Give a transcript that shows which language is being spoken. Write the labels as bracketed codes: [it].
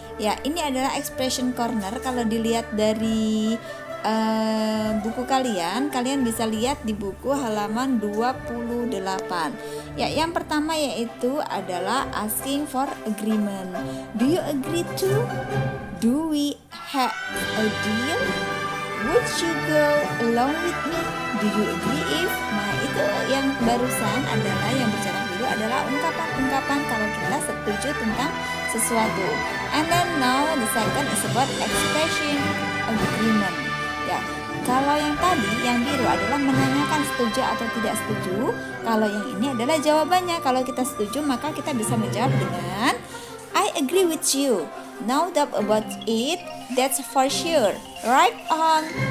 [id] Ya, ini adalah expression corner. Kalau dilihat dari buku kalian bisa lihat di buku halaman 28. Ya, yang pertama yaitu adalah asking for agreement. [en] Do you agree to? Do we have a deal? Would you go along with me? Do you agree if? [id] Nah, itu yang barusan adalah yang berjalan dulu adalah ungkapan-ungkapan kalau kita setuju tentang sesuatu. [en] And then now the second is about expression agreement. [id] Ya, kalau yang tadi yang biru adalah menanyakan setuju atau tidak setuju. Kalau yang ini adalah jawabannya. Kalau kita setuju maka kita bisa menjawab dengan [en] I agree with you. No doubt about it. That's for sure. Right on.